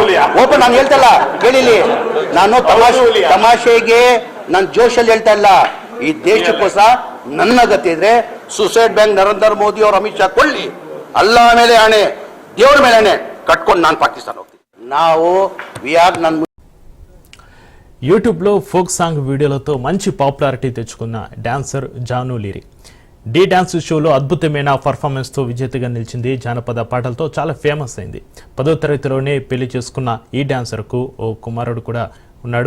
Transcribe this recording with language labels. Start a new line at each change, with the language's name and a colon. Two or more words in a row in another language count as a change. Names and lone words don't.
Kannada: ಓಪನ್ ನಾನು ಹೇಳ್ತಲ್ಲ, ಕೇಳಿಲಿ, ನಾನು ತಮಾಷೆಗೆ ನಾನು ಜೋಶಲ್ಲಿ ಹೇಳ್ತಾ ಇಲ್ಲ. ಈ ದೇಶಕ್ಕೋಸ್ಕರ ನನ್ನ ಗತಿ ಇದ್ರೆ
English: suicide bank
Kannada: ನರೇಂದ್ರ ಮೋದಿ ಅವರು ಅಮಿತ್ ಶಾ ಕೊಳ್ಳಿ, ಅಲ್ಲ ಮೇಲೆ ಆಣೆ, ದೇವ್ರ ಮೇಲೆ ಆಣೆ ಕಟ್ಕೊಂಡು ನಾನು ಪಾಕಿಸ್ತಾನ ಹೋಗ್ತೀನಿ. ನಾವು ನನ್ನ
Telugu: యూట్యూబ్లో
English: folk song
Telugu: వీడియోలతో మంచి పాపులారిటీ తెచ్చుకున్న డాన్సర్ జాను లీరి డి డాన్స్ షోలో అద్భుతమైన పర్ఫార్మెన్స్తో విజేతగా నిలిచింది. జానపద పాటలతో చాలా ఫేమస్ అయింది. 10వ తరగతిలోనే పెళ్లి చేసుకున్న ఈ డాన్సర్కు ఓ కుమారుడు కూడా ఉన్నాడు.